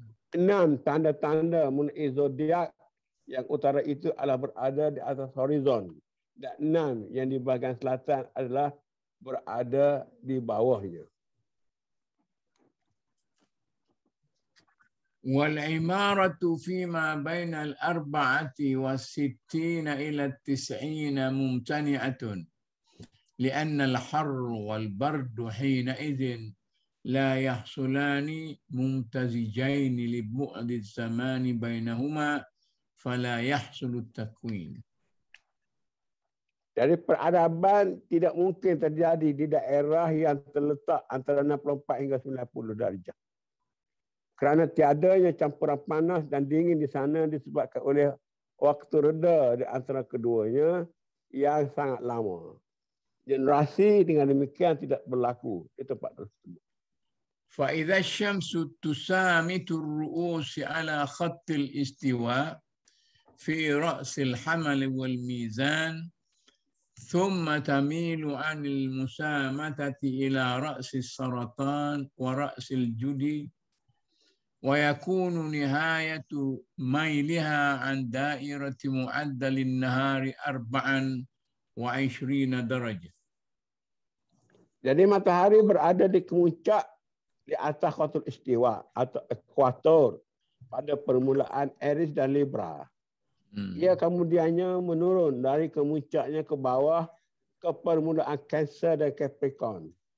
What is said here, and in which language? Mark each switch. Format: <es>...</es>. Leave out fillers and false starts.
<ms>6 tanda-tanda mengenai zodiak yang utara itu adalah berada di atas horizon. Dan 6 yang di bahagian selatan adalah berada di bawahnya.</ms> <ar>والعمارة فيما بين 64 إلى 90 ممتنعة لأن الحر والبرد حينئذ لا يحصلان ممتزجين لبعد الزمان بينهما فلا يحصل التكوين.</ar> <ms>Jadi peradaban tidak mungkin terjadi di daerah yang terletak antara 64 hingga 90 darjah. Kerana tiadanya campuran panas dan dingin di sana disebabkan oleh waktu reda di antara keduanya yang sangat lama. Generasi dengan demikian tidak berlaku di tempat tersebut.</ms> <ar>فإذا الشمس تسامت الرؤوس على خط الاستواء في رأس الحمل والميزان ثم تميل عن المسامتة إلى رأس السرطان ورأس الجدي ويكون نهاية ميلها عن دائرة معدل النهار 24 درجة.</ar> <ms>Jadi matahari berada di kemuncak di atas khatul istiwa atau ekuator pada permulaan Aries dan Libra. Ia kemudiannya menurun dari kemuncaknya ke bawah ke permulaan Cancer dan Capricorn.</ms>